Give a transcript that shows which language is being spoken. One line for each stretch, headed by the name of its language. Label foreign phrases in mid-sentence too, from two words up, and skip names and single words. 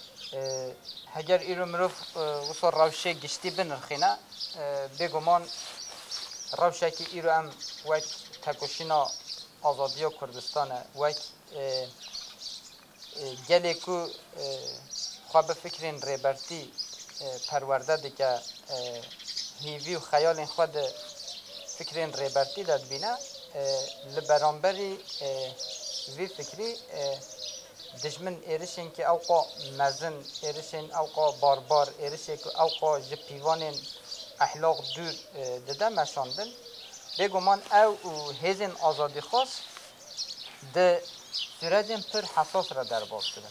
Kurdish: هەگەر ئیرۆ مرۆڤ وسۆ ڕەوشێک گشتی بنرخینە بێگومان ڕەوشێکی ئیرۆ ئەم وەک تەکۆشینا ئازادیە کوردستانە وەک gelek ku xwe bi fikrên rêbertî perwerde dike hîvî û xeyalên xwe di fikrên rêbertî de dibîne li beramberî vî fikrî dijmin êrişên ki ew qa mezin êrişên ew qa barbar êrişê ku ew qa ji pîvanên ehlaq dûr dide meşandin bêguman ew û hêzên azadîxwaz di sürecên pir hesas re derbas kirin.